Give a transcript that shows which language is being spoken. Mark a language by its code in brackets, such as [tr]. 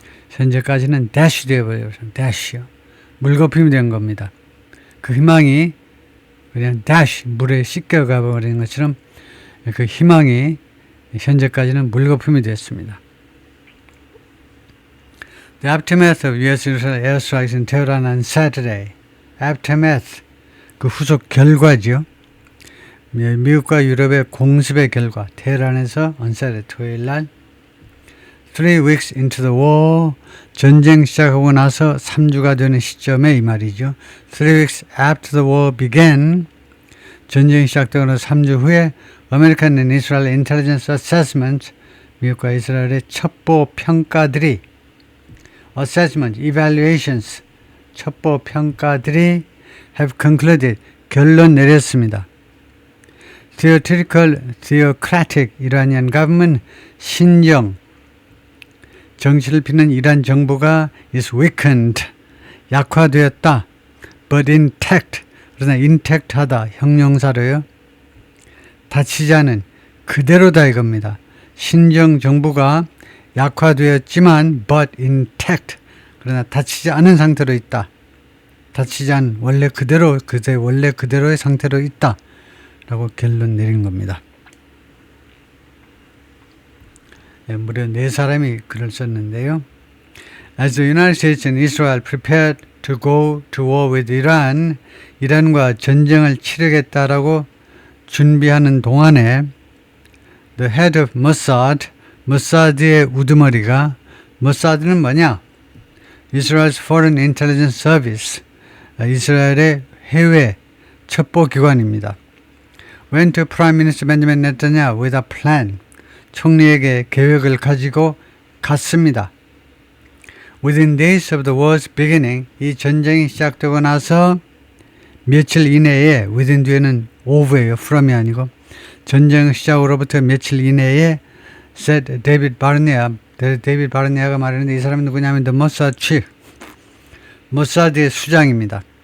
[ko] 현재까지는 dash 되어버려요. dash요. 물거품이 된 겁니다. 그 희망이 그냥 dash, 물에 씻겨가 버리는 것처럼 그 희망이 현재까지는 물거품이 됐습니다. [en] The aftermath of U.S. airstrikes in Tehran on Saturday. [ko] Aftermath, 그 후속 결과죠. 미국과 유럽의 공습의 결과. 테헤란에서 [en] on Saturday, [ko] 토요일 날 [en] 3 weeks into the war, [ko] 전쟁 시작하고 나서 3주가 되는 시점에 이 말이죠. [en] 3 weeks after the war began, [ko] 전쟁이 시작되고 나서 3주 후에 [en] American and Israel Intelligence Assessment, [ko] 미국과 이스라엘의 첩보 평가들이 [en] assessment, evaluations, 첩보 평가들이 have concluded, [ko] 결론 내렸습니다. [en] theocratic Iranian government, [ko] 정치를 피는 이란 정부가 [en] is weakened, [ko] 약화되었다. [en] but intact, 그러나 intact하다, 형용사로요. [ko] 다치지 않은, 그대로다 이겁니다. 신정 정부가 약화되었지만 [en] but intact, [ko] 그러나 다치지 않은 상태로 있다. 다치지 않은, 원래 그대로의 상태로 있다 라고 결론 내린 겁니다. 무려 4사람이 글을 썼는데요. [en] As the United States and Israel prepared to go to war with Iran, [ko] 이란과 전쟁을 치르겠다라고 준비하는 동안에 [en] the head of Mossad, [ko] 모사드의 우두머리가, 모사드는 뭐냐? [en] Israel's Foreign Intelligence Service, [ko] 이스라엘의 해외 첩보기관입니다. [en] Went to Prime Minister Benjamin Netanyahu with a plan, [ko] 총리에게 계획을 가지고 갔습니다. [en] Within days of the war's beginning, [ko] 이 전쟁이 시작되고 나서 며칠 이내에, within 뒤에는 of예요, from이 아니고, 전쟁 시작으로부터 며칠 이내에 said 데이비드 바르니아가 말했는데, 이 사람이 누구냐면 [en] the Mossad chief, [ko] 모사드의 수장입니다.